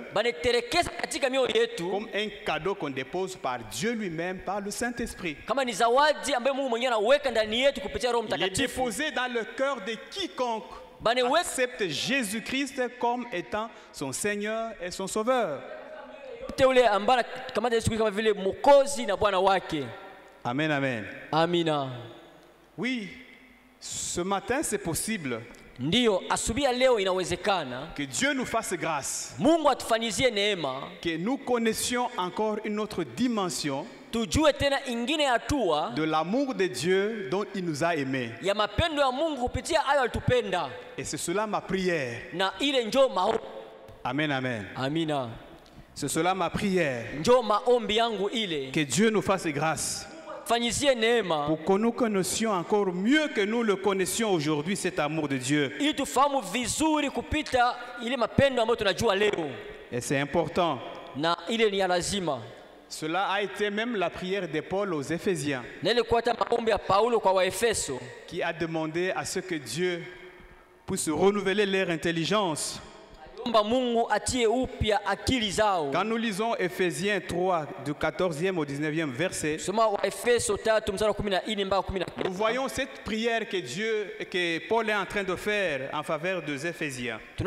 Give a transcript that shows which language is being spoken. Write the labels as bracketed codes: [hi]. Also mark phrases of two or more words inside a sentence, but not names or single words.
[sw] katika mioyo yetu [fr] comme un cadeau qu'on dépose par Dieu lui-même par le Saint-Esprit. [sw] Kama ni zawadi ambayo Mungu mwenyewe anaweka ndani yetu kupitia Roho Mtakatifu. [fr] Il est déposé dans le cœur de quiconque accepte Jésus-Christ comme étant son Seigneur et son Sauveur. Amen, amen. [sw] Amina. [fr] Oui, ce matin c'est possible. [sw] Ndiyo, asubuhi ya leo inawezekana. [fr] Que Dieu nous fasse grâce. [sw] Mungu atufanyizie neema. [fr] Que nous connaissions encore une autre dimension. [sw] Tujue tena ingine hatua [fr] de l'amour de Dieu dont il nous a aimés. [sw] Ya mapendo ya Mungu kupitia ayo alitupenda. [fr] Et c'est cela ma prière. [sw] Na ile njo maombi. [fr] Amen, amen. [sw] Amina. [fr] C'est cela ma prière. [sw] Njo maombi yangu ile. [fr] Que Dieu nous fasse grâce. [sw] Fanyizie neema. [fr] Pour que nous connaissions encore mieux que nous le connaissions aujourd'hui cet amour de Dieu. [sw] Ili tufahamu vizuri kupita ile mapendo ambayo tunajua leo. [fr] Et c'est important. [sw] Na ile ni ya lazima. [fr] Cela a été même la prière de Paul aux Éphésiens, qui a demandé à ce que Dieu puisse renouveler leur intelligence. Quand nous lisons Éphésiens 3, du 14e au 19e verset, nous voyons cette prière que Paul est en train de faire en faveur des Éphésiens.